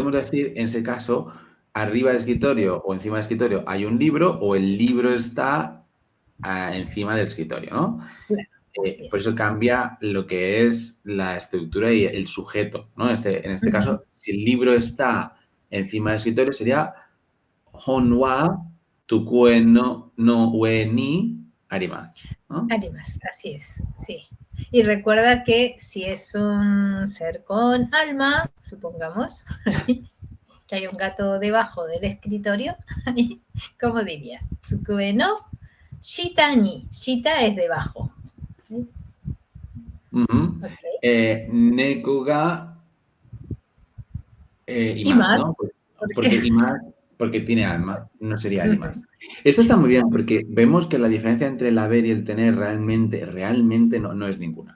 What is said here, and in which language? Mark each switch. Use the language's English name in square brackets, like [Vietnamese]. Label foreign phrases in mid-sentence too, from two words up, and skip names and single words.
[Spanish] podemos decir, en ese caso, arriba del escritorio o encima del escritorio hay un libro o el libro está encima del escritorio, ¿no? Claro, así Por eso es. cambia lo que es la estructura y el sujeto, ¿no? En este caso, si el libro está encima del escritorio, sería [Japanese] Honwa tukue no ue ni arimasu, [Spanish] ¿no? Arimasu, así es, sí. Y recuerda que si es un ser con alma, supongamos, que hay un gato debajo del escritorio, ¿cómo dirías? [Japanese] Tsukue no shita ni. [Spanish] Shita es debajo. [Japanese] Okay. Neko ga Imasu, [Spanish] ¿no? porque Porque tiene alma, no sería arimas. Esto está muy bien porque vemos que la diferencia entre el haber y el tener realmente no es ninguna.